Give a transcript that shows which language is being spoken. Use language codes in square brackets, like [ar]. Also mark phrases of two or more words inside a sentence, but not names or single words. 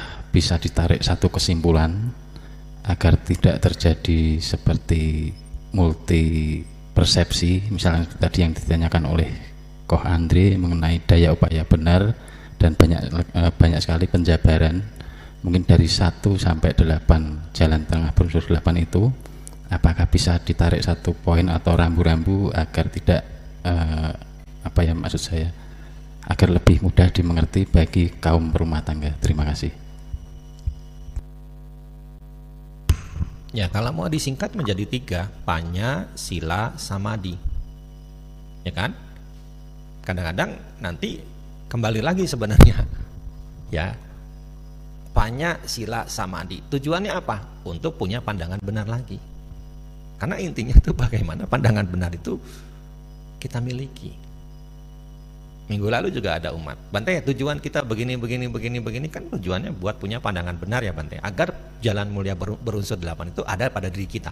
[id] bisa ditarik satu kesimpulan agar tidak terjadi seperti multi persepsi, misalnya tadi yang ditanyakan oleh Koh Andre mengenai daya upaya benar, dan banyak sekali penjabaran, mungkin dari 1 sampai 8 jalan tengah berunsur 8 itu, apakah bisa ditarik satu poin atau rambu-rambu agar tidak maksud saya, agar lebih mudah dimengerti bagi kaum berumah tangga. Terima kasih. Ya, kalau mau disingkat menjadi 3, [pi] panya, sila, samadhi. [id] ya kan? Kadang-kadang nanti kembali lagi sebenarnya, ya, [pi] panya, sila, samadhi. [id] Tujuannya apa? Untuk punya pandangan benar lagi. Karena intinya itu bagaimana pandangan benar itu kita miliki. Minggu lalu juga ada umat, Bante, tujuan kita begini kan tujuannya buat punya pandangan benar ya Bante, agar jalan mulia berunsur 8 itu ada pada diri kita.